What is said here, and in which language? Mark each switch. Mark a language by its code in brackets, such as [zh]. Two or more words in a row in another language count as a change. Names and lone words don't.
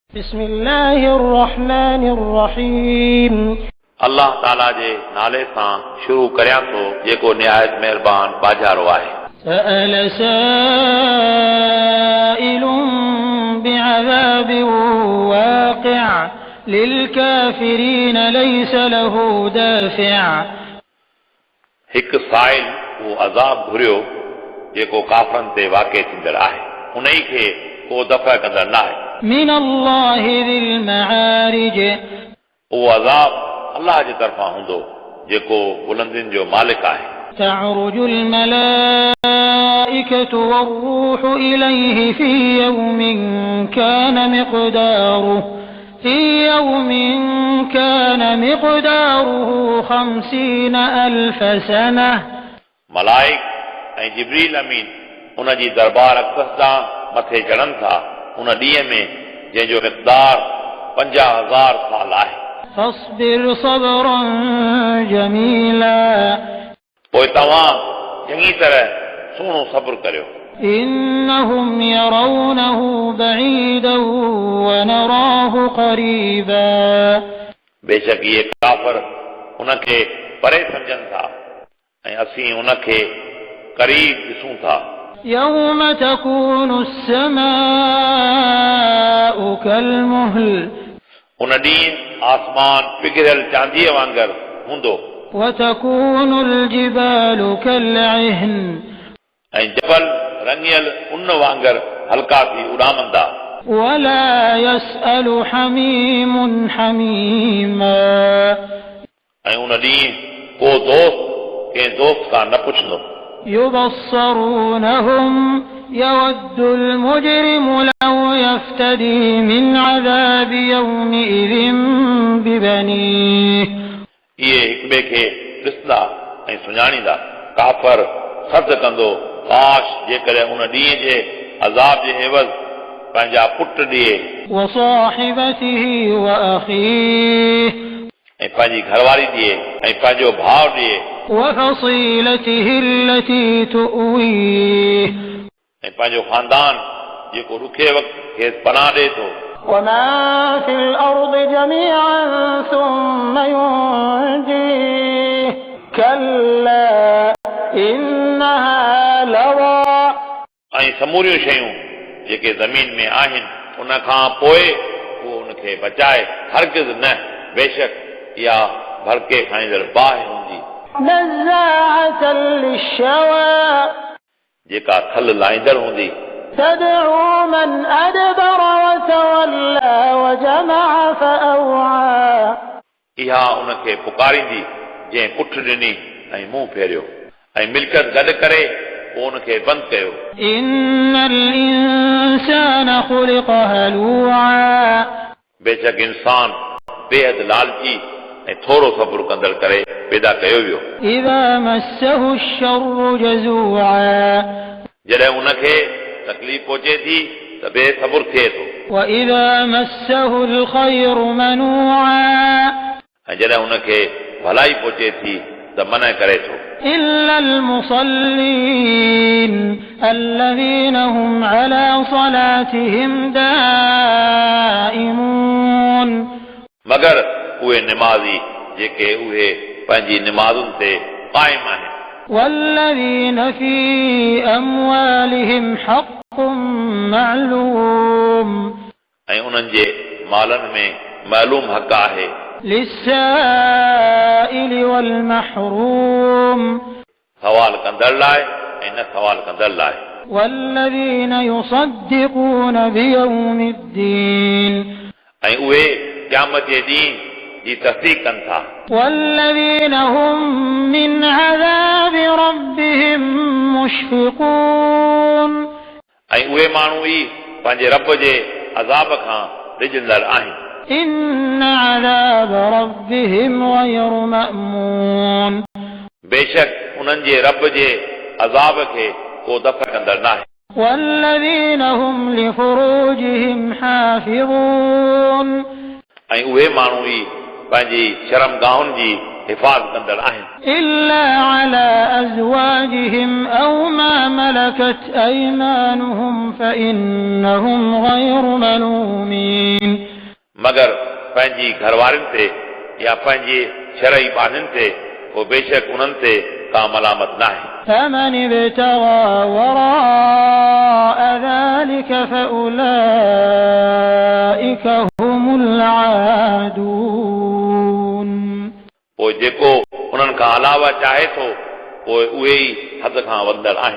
[ar] بسم الله الرحمن الرحيم [sd] अल्लाह ताला जे नाले सां शुरू करियां थो जेको निहायत महिरबान बाजारो आहे। [ar] سأل سائل بعذاب واقع للكافرين ليس له دافع [sd] हिकु साइल उहो अज़ाब घुरियो जेको काफ़रनि ते वाक़िअ थींदड़ आहे, उन ई खे को दफ़ा कंदड़ न आहे। [ar] من الله ذي المعارج [sd] उहो अज़ाब अल्लाह जे तरफ़ां हूंदो जेको बुलंदियुनि जो मालिक आहे। [ar] تعرج الملائكة والروح إليه في يوم كان مقداره 50,000 سنة [sd] मलाइक ऐं जिब्रील अमीन उन जी दरबार अक़दस ॾांहुं मथे चढ़नि था उन ॾींहं में जंहिंजो मिक़दार 50,000 साल आहे। [ar] فاصبر صبرا جميلا [sd] पोइ तव्हां चङी तरह सुहिणो सब्र करियो। [ar] إنهم يرونه بعيدا ونراه قريبا [sd] बेशक इहे काफ़िर उनखे परे सम्झनि था ऐं असीं उनखे क़रीब ॾिसूं था। [ar] يوم تكون السماء كالمهل [sd] उन ॾींहुं आसमान पिघरियल चांदीअ वांगुरु हूंदो [ar] وتكون الجبال كالعهن [sd] ऐं जबल रंगियल उन वांगुरु हल्का थी उॾामंदा। [ar] ولا يسأل حميم حميما [sd] ऐं उन ॾींहुं को दोस्त कंहिं दोस्त खां न पुछंदो। [ar] يبصرونهم يود المجرم لو يفتدي من عذاب يومئذ ببنيه [sd] इहे हिक ॿिए खे ॾिसंदा ऐं सुञाणींदा। काफ़र सद कंदो काश जेकॾहिं उन ॾींहं जे अज़ाब जे एवज़ पंहिंजा पुट ॾिए [ar] وصاحبته وأخيه [sd] ऐं पंहिंजी घरवारी ॾिए ऐं पंहिंजो भाउ ॾिए [ar] وفصيلته التي تؤويه [sd] ऐं पंहिंजो ख़ानदान जेको ॾुखे वक़्त खेसि पनाह ॾिए थो। [ar] وما في الأرض جميعا ثم ينجيه كلا إنها لظى [sd] ऐं समूरियूं शयूं जेके ज़मीन में आहिनि उन खां पोइ उहो उनखे बचाए हरगिज़ न, बेशक इहा भड़के खाईंदड़ बाहि हूंदी [ar] نزاعة للشوى [sd] जेका खल लाहींदड़ हूंदी। [ar] تدعو من أدبر وتولى وجمع فأوعى [sd] इहा उनखे पुकारींदी जंहिं पुठ ॾिनी ऐं मुंहुं फेरियो ऐं मिल्कियत गॾु करे पोइ उनखे बंदि कयो। [ar] إن الإنسان خلق هلوعا [sd] बेशक इंसान बेहद लालची ऐं थोरो सब्र कंदड़ करे पैदा कयो वियो। [ar] إذا مسه الشر جزوعا [sd] जॾहिं उनखे तकलीफ़ पहुचे थी त बेसब्र थिए थो [ar] وإذا مسه الخير منوعا [sd] ऐं जॾहिं उनखे भलाई पहुचे थी त मना करे थो। [ar] إلا المصلين الذين هم على صلاتهم دائمون [sd] मगर उहे निमाज़ी जेके उहे पंहिंजी निमाज़ुनि ते क़ाइम आहिनि। [ar] والذين في أموالهم حق معلوم [sd] ऐं उन्हनि जे मालनि में मालूम हक़ आहे [ar] للسائل والمحروم [sd] सवाल कंदड़ लाइ ऐं न सवाल कंदड़ लाइ। [ar] والذين يصدقون بيوم الدين [sd] ऐं उहे क़यामत जे ॾींहुं जी तस्दीक़ कनि था। [ar] والذين هم من عذاب ربهم مشفقون [sd] ऐं उहे माण्हू ई पंहिंजे रब जे अज़ाब खां डिॼंदड़ आहिनि। [ar] إن عذاب ربهم غير مأمون [sd] बेशक उन्हनि जे रब जे अज़ाब खे को दफ़ा कंदड़ नाहे। [ar] والذين هم لفروجهم حافظون [sd] ऐं उहे माण्हू ई पंहिंजी शर्मगाहुनि जी हिफ़ाज़त कंदड़ आहिनि। [ar] إلا على أزواجهم أو ما ملكت أيمانهم فإنهم غير ملومين [sd] मगर पंहिंजी घरवारियुनि ते या पंहिंजे शरई ॿारनि ते पोइ बेशक उन्हनि ते का मलामत न आहे [ar] فمن ابتغى وراء ذلك فأولئك هم العادون [sd] पोइ जेको उन्हनि खां अलावा चाहे थो पोइ उहे ई हद खां वधंदड़ आहिनि